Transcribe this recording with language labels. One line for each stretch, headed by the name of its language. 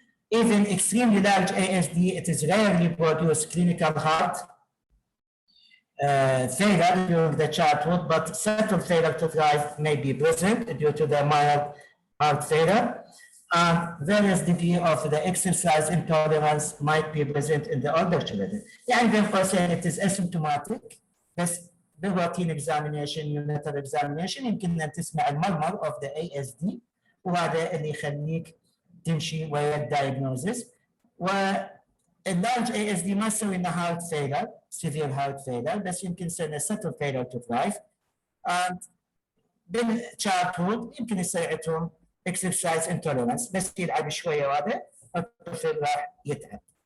English: Even extremely large ASD, it is rarely produce clinical heart failure during the childhood, but subtle failure to thrive may be present due to the mild heart failure. And various degree of the exercise intolerance might be present in the older children.
Arabic: يعني بين قوسين
English: it is asymptomatic,
Arabic: بس بالروتين
English: examination, unilateral examination
Arabic: يمكن أن تسمع المرمر
English: of the ASD
Arabic: وهذا اللي يخليك تمشي ويا الدايجنوزس. واللارج ASD ما تسوي لنا
English: heart failure, severe heart failure,
Arabic: بس يمكن سنة
English: subtle failure to thrive. And
Arabic: بالchildhood يمكن يصير عندهم
English: exercise intolerance,
Arabic: بس يلعب شوية وهذا الطفل راح يتعب.